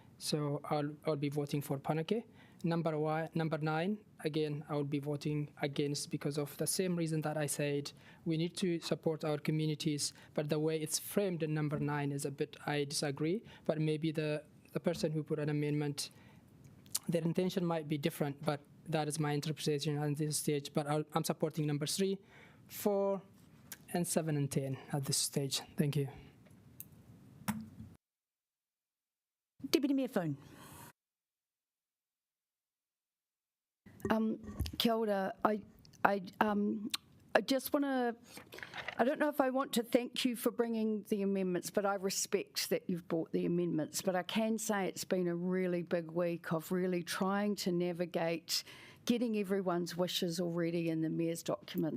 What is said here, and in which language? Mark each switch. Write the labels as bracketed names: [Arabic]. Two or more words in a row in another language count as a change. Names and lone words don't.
[English] So I'll be voting for Pōneke. Number 9, again, I will be voting against because of the same reason that I said we need to support our communities, but the way it's framed in number 9 is a bit, I disagree, but maybe the person who put an amendment, their intention might be different, but that is my interpretation at this stage. But I'm supporting number 3, 4, and 7 and 10 at this stage. Thank you. Deputy Mayor Foon. [Māori] Kia ora. [English] I just want to, I don't know if I want to thank you for bringing the amendments, but I respect that you've brought the amendments. But I can say it's been a really big week of really trying to navigate getting everyone's wishes already in the Mayor's document.